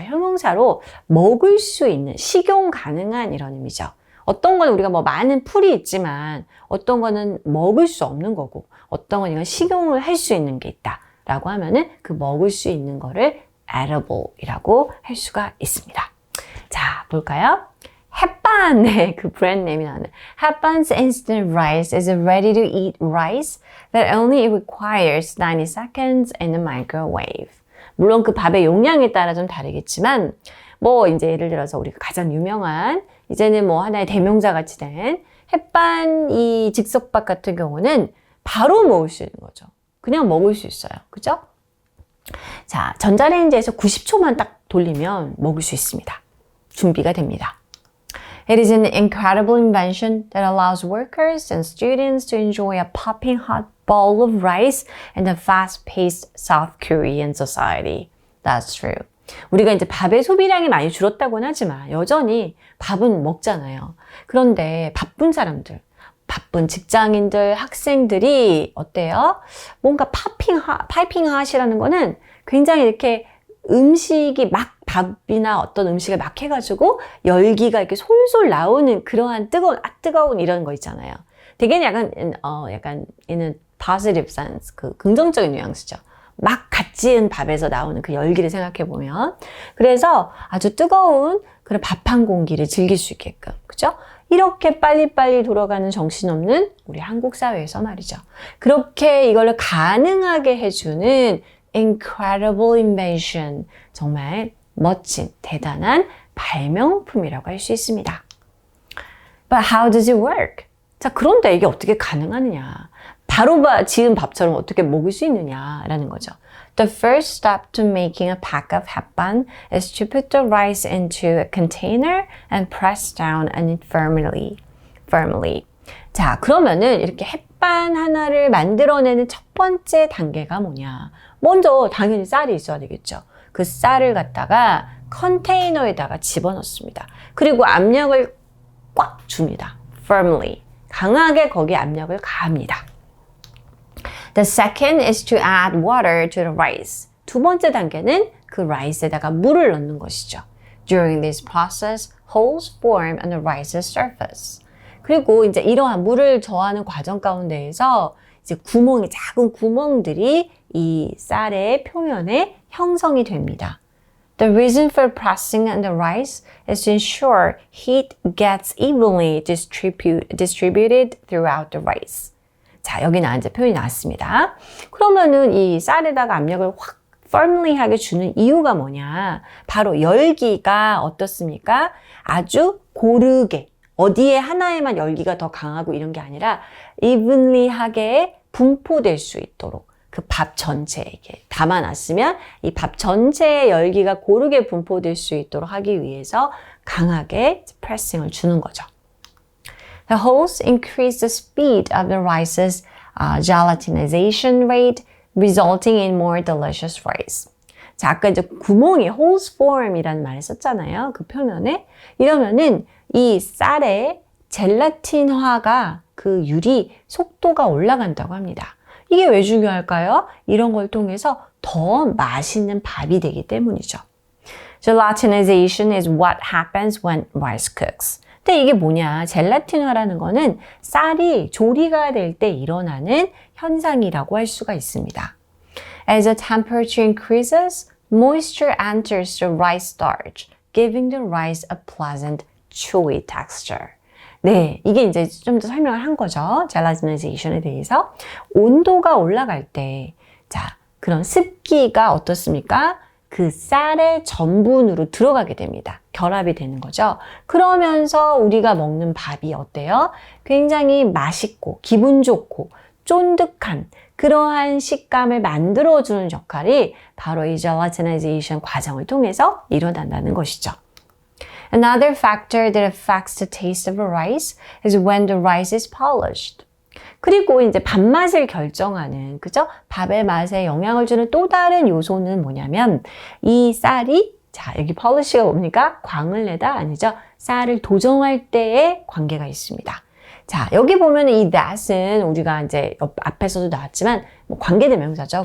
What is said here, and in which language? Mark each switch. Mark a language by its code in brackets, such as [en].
[ko] 형용사로 먹을 수 있는, 식용 가능한 이런 의미죠. 어떤 건 우리가 뭐 많은 풀이 있지만 어떤 거는 먹을 수 없는 거고 어떤 건 이건 식용을 할 수 있는 게 있다 라고 하면은 그 먹을 수 있는 거를 edible이라고 할 수가 있습니다. 자, 볼까요? 햇반의 그 브랜드 네임이 나오는 [en] 햇반's instant rice is a ready to eat rice that only requires 90 seconds in the microwave. [ko] 물론 그 밥의 용량에 따라 좀 다르겠지만 뭐 이제 예를 들어서 우리가 가장 유명한 이제는 뭐 하나의 대명사 같이 된 햇반 이 즉석밥 같은 경우는 바로 먹을 수 있는 거죠. 그냥 먹을 수 있어요. 그죠? 자, 전자레인지에서 90초만 딱 돌리면 먹을 수 있습니다. 준비가 됩니다. [en] It is an incredible invention that allows workers and students to enjoy a popping hot bowl of rice in the fast-paced South Korean society. That's true. [ko] 우리가 이제 밥의 소비량이 많이 줄었다고는 하지만 여전히 밥은 먹잖아요. 그런데 바쁜 사람들, 바쁜 직장인들, 학생들이 어때요? 뭔가 파이핑 핫이라는 거는 굉장히 이렇게 음식이 막 밥이나 어떤 음식을 막 해가지고 열기가 이렇게 솔솔 나오는 그러한 뜨거운 이런 거 있잖아요. 되게 약간 얘는 [en] positive sense, [ko] 그 긍정적인 뉘앙스죠. 막 갓 지은 밥에서 나오는 그 열기를 생각해 보면. 그래서 아주 뜨거운 그런 밥 한 공기를 즐길 수 있게끔. 그죠? 이렇게 빨리빨리 돌아가는 정신없는 우리 한국 사회에서 말이죠. 그렇게 이걸 가능하게 해주는 [en] incredible invention. [ko] 정말 멋진, 대단한 발명품이라고 할 수 있습니다. [en] But how does it work? [ko] 자, 그런데 이게 어떻게 가능하느냐? 바로 지은 밥처럼 어떻게 먹을 수 있느냐라는 거죠. [en] The first step to making a pack of 햇반 is to put the rice into a container and press down on it firmly. [ko] 자, 그러면은 이렇게 햇반 하나를 만들어내는 첫 번째 단계가 뭐냐? 먼저 당연히 쌀이 있어야 되겠죠. 그 쌀을 갖다가 컨테이너에다가 집어넣습니다. 그리고 압력을 꽉 줍니다. [en] firmly. [ko] 강하게 거기에 압력을 가합니다. [en] The second is to add water to the rice. [ko] 두 번째 단계는 그 라이스에다가 물을 넣는 것이죠. [en] During this process, holes form on the rice's surface. [ko] 그리고 이제 이러한 물을 저하는 과정 가운데에서 이제 작은 구멍들이 이 쌀의 표면에 형성이 됩니다. [en] The reason for pressing on the rice is to ensure heat gets evenly distributed throughout the rice. [ko] 자, 여기 이제 표현이 나왔습니다. 그러면은 이 쌀에다가 압력을 확 firmly하게 주는 이유가 뭐냐? 바로 열기가 어떻습니까? 아주 고르게 어디에 하나에만 열기가 더 강하고 이런 게 아니라 evenly하게 분포될 수 있도록 그 밥 전체에게 담아놨으면 이 밥 전체의 열기가 고르게 분포될 수 있도록 하기 위해서 강하게 프레싱을 주는 거죠. [en] The holes increase the speed of the rice's gelatinization rate, resulting in more delicious rice. [ko] 자, 아까 이제 구멍이 [en] holes form [ko] 이라는 말을 썼잖아요. 그 표면에. 이러면은 이 쌀의 젤라틴화가 그 율이 속도가 올라간다고 합니다. 이게 왜 중요할까요? 이런 걸 통해서 더 맛있는 밥이 되기 때문이죠. [en] Gelatinization is what happens when rice cooks. [ko] 근데 이게 뭐냐? 젤라틴화라는 거는 쌀이 조리가 될 때 일어나는 현상이라고 할 수가 있습니다. [en] As the temperature increases, moisture enters the rice starch, giving the rice a pleasant, chewy texture. [ko] 네, 이게 이제 좀 더 설명을 한 거죠. 젤라티니제이션에 대해서. 온도가 올라갈 때, 자, 그런 습기가 어떻습니까? 그 쌀의 전분으로 들어가게 됩니다. 결합이 되는 거죠. 그러면서 우리가 먹는 밥이 어때요? 굉장히 맛있고, 기분 좋고, 쫀득한 그러한 식감을 만들어주는 역할이 바로 이 젤라티니제이션 과정을 통해서 일어난다는 것이죠. [en] Another factor that affects the taste of a rice is when the rice is polished. [ko] 그리고 이제 밥맛을 결정하는, 그죠? 밥의 맛에 영향을 주는 또 다른 요소는 뭐냐면 이 쌀이, 자, 여기 polish가 뭡니까? 광을 내다 아니죠? 쌀을 도정할 때의 관계가 있습니다. 자, 여기 보면 이 that은 우리가 이제 앞에서도 나왔지만 뭐 관계대명사죠.